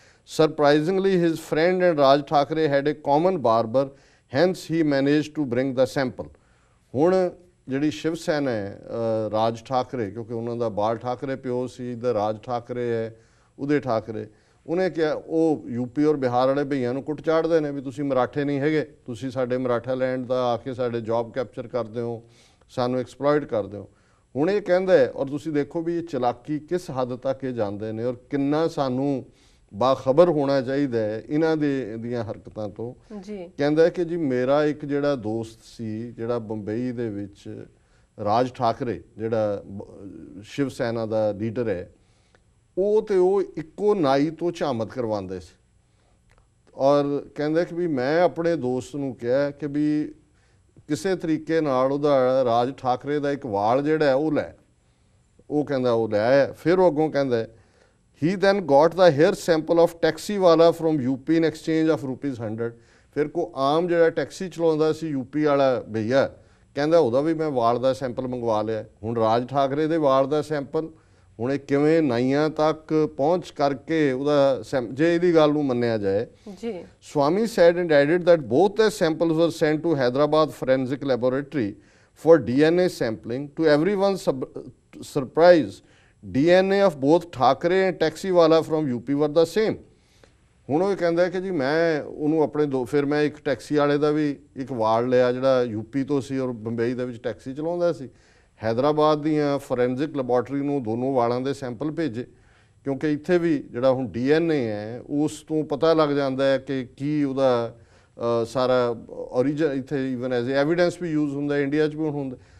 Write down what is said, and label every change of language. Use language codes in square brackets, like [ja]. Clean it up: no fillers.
[en] Surprisingly, his friend and Raj Thakre had a common barber, hence he managed to bring the sample. [pa] ਹੁਣ ਜਿਹੜੀ ਸ਼ਿਵ ਸੈਨਾ ਹੈ ਰਾਜ ਠਾਕਰੇ, ਕਿਉਂਕਿ ਉਹਨਾਂ ਦਾ ਬਾਲ ਠਾਕਰੇ ਪਿਓ ਸੀ, ਇੱਧਰ ਰਾਜ ਠਾਕਰੇ ਹੈ ਉਦੇ ਠਾਕਰੇ, ਉਹਨੇ ਕਿਹਾ ਉਹ ਯੂਪੀ ਔਰ ਬਿਹਾਰ ਵਾਲੇ ਭਈਆਂ ਨੂੰ ਕੁੱਟ ਚਾੜਦੇ ਨੇ ਵੀ ਤੁਸੀਂ ਮਰਾਠੇ ਨਹੀਂ ਹੈਗੇ, ਤੁਸੀਂ ਸਾਡੇ ਮਰਾਠਾ ਲੈਂਡ ਦਾ ਆ ਕੇ ਸਾਡੇ ਜੌਬ ਕੈਪਚਰ ਕਰਦੇ ਹੋ, ਸਾਨੂੰ ਐਕਸਪਲੋਇਟ ਕਰਦੇ ਹੋ। ਹੁਣ ਇਹ ਕਹਿੰਦਾ ਹੈ, ਔਰ ਤੁਸੀਂ ਦੇਖੋ ਵੀ ਇਹ ਚਲਾਕੀ ਕਿਸ ਹੱਦ ਤੱਕ ਇਹ ਜਾਂਦੇ ਨੇ ਔਰ ਕਿੰਨਾ ਸਾਨੂੰ ਬਾਖਬਰ ਹੋਣਾ ਚਾਹੀਦਾ ਹੈ ਇਹਨਾਂ ਦੀਆਂ ਹਰਕਤਾਂ ਤੋਂ। ਕਹਿੰਦਾ ਕਿ ਜੀ ਮੇਰਾ ਇੱਕ ਜਿਹੜਾ ਦੋਸਤ ਸੀ ਜਿਹੜਾ ਬੰਬਈ ਦੇ ਵਿੱਚ ਰਾਜ ਠਾਕਰੇ ਜਿਹੜਾ ਸ਼ਿਵ ਸੈਨਾ ਦਾ ਲੀਡਰ ਹੈ, ਉਹ ਇੱਕੋ ਨਾਈ ਤੋਂ ਝਾਮਤ ਕਰਵਾਉਂਦੇ ਸੀ, ਔਰ ਕਹਿੰਦਾ ਕਿ ਵੀ ਮੈਂ ਆਪਣੇ ਦੋਸਤ ਨੂੰ ਕਿਹਾ ਕਿ ਵੀ ਕਿਸੇ ਤਰੀਕੇ ਨਾਲ ਉਹਦਾ ਰਾਜ ਠਾਕਰੇ ਦਾ ਇੱਕ ਵਾਲ ਜਿਹੜਾ ਹੈ ਉਹ ਲੈ, ਉਹ ਕਹਿੰਦਾ ਉਹ ਲੈ ਆਇਆ। ਫਿਰ ਉਹ ਅੱਗੋਂ ਕਹਿੰਦਾ [en] he then got the hair sample of taxi wala from UP in exchange of ₹100। [pa] ਫਿਰ ਕੋ ਆਮ ਜਿਹੜਾ ਟੈਕਸੀ ਚਲਾਉਂਦਾ ਸੀ ਯੂਪੀ ਵਾਲਾ ਭਈਆ, ਕਹਿੰਦਾ ਉਹਦਾ ਵੀ ਮੈਂ ਵਾਲ ਦਾ ਸੈਂਪਲ ਮੰਗਵਾ ਲਿਆ। ਹੁਣ ਰਾਜ ਠਾਕਰੇ ਦੇ ਵਾਲ ਦਾ ਸੈਂਪਲ ਹੁਣ ਇਹ ਕਿਵੇਂ ਨਾਈਆਂ ਤੱਕ ਪਹੁੰਚ ਕਰਕੇ ਉਹਦਾ ਜੇ ਇਹਦੀ ਗੱਲ ਨੂੰ ਮੰਨਿਆ ਜਾਏ। [en] Swami said and added that both the samples were sent to Hyderabad Forensic Laboratory for DNA sampling. To everyone's surprise, DNA of both Thakre and Taxiwala from UP were the same। [pa] ਹੁਣ ਉਹ ਕਹਿੰਦਾ ਕਿ ਜੀ ਮੈਂ ਉਹਨੂੰ ਆਪਣੇ ਫਿਰ ਮੈਂ ਇੱਕ ਟੈਕਸੀ ਵਾਲੇ ਦਾ ਵੀ ਇੱਕ ਵਾਲ ਲਿਆ ਜਿਹੜਾ ਯੂਪੀ ਤੋਂ ਸੀ ਔਰ ਬੰਬਈ ਦੇ ਵਿੱਚ ਟੈਕਸੀ ਚਲਾਉਂਦਾ ਸੀ। ਹੈਦਰਾਬਾਦ ਦੀਆਂ ਫੋਰੈਂਸਿਕ ਲੈਬੋਰਟਰੀ ਨੂੰ ਦੋਨੋਂ ਵਾਲਾਂ ਦੇ ਸੈਂਪਲ ਭੇਜੇ, ਕਿਉਂਕਿ ਇੱਥੇ ਵੀ ਜਿਹੜਾ ਹੁਣ DNA ਹੈ ਉਸ ਤੋਂ ਪਤਾ ਲੱਗ ਜਾਂਦਾ ਹੈ ਕਿ ਕੀ ਉਹਦਾ ਸਾਰਾ ਓਰੀਜਨ ਇੱਥੇ ਈਵਨ ਐਜ਼ ਐਵੀਡੈਂਸ ਵੀ ਯੂਜ਼ ਹੁੰਦਾ, ਇੰਡੀਆ 'ਚ ਵੀ ਹੁੰਦਾ।